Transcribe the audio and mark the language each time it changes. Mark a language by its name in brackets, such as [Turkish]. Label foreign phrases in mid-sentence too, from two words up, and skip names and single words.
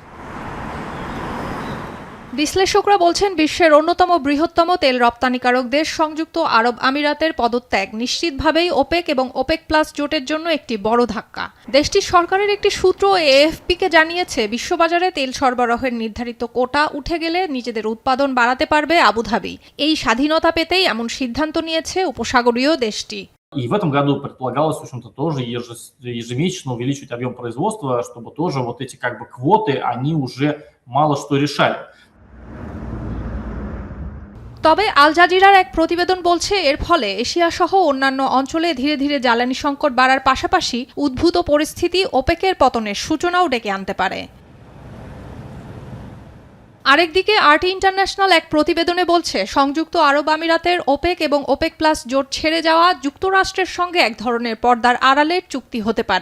[Bangla] বিশ্লেষকরা বলছেন, বিশ্বের অন্যতম বৃহত্তম তেল রপ্তানিকারক দেশ সংযুক্ত আরব আমিরাতের পদত্যাগ নিশ্চিতভাবেই ওপেক এবং ওপেক প্লাস জোটের জন্য একটি বড় ধাক্কা। দেশটির সরকারের একটি সূত্র এএফপিকে জানিয়েছে, বিশ্ববাজারে তেল সরবরাহের নির্ধারিত কোটা উঠে গেলে নিজেদের উৎপাদন বাড়াতে পারবে আবুধাবি। এই স্বাধীনতা পেতেই এমন সিদ্ধান্ত নিয়েছে উপসাগরীয় দেশটি। [Russian] И в этом году предполагалось, в общем-то, тоже ежемесячно увеличивать объем производства, чтобы тоже вот эти как бы квоты, они уже мало что решали. [Bangla] তবে আল জাজিরার এক প্রতিবেদন বলছে, এর ফলে এশিয়া সহ অন্যান্য অঞ্চলে ধীরে ধীরে জ্বালানি সংকট বাড়ার পাশাপাশি উদ্ভূত পরিস্থিতি ওপেকের পতনের সূচনাও ডেকে আনতে পারে। আরেকদিকে আরটি ইন্টারন্যাশনাল এক প্রতিবেদনে বলছে, সংযুক্ত আরব আমিরাতের ওপেক এবং ওপেক প্লাস জোট ছেড়ে যাওয়া যুক্তরাষ্ট্রের সঙ্গে এক ধরনের পর্দার আড়ালের চুক্তি হতে পারে।